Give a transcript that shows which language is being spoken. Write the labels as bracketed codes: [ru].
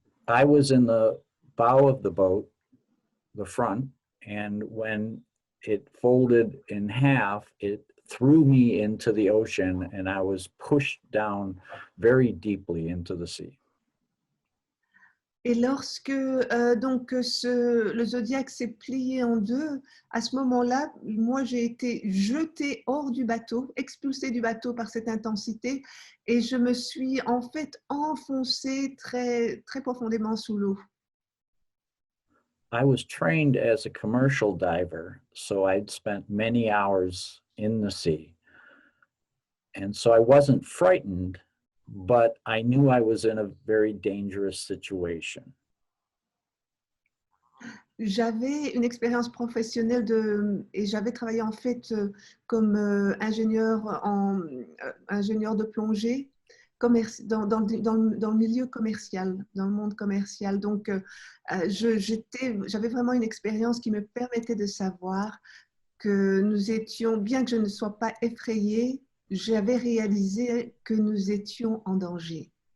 [en] I was in the bow of the boat, the front, and when it folded in half, it threw me into the ocean and I was pushed down very deeply into the sea. [fr] Et lorsque donc le Zodiac s'est plié en deux, à ce moment-là, moi j'ai été jetée hors du bateau, expulsée du bateau par cette intensité, et je me suis en fait enfoncée très, très profondément sous l'eau. [en] I was trained as a commercial diver, so I'd spent many hours in the sea. And so I wasn't frightened, but I knew I was in a very dangerous situation. [fr] J'avais une expérience professionnelle et j'avais travaillé en fait comme ingénieur de plongée dans le milieu commercial, dans le monde commercial. Donc, j'avais vraiment une expérience qui me permettait de savoir que nous étions, bien que je ne sois pas effrayée, j'avais réalisé que nous étions en danger.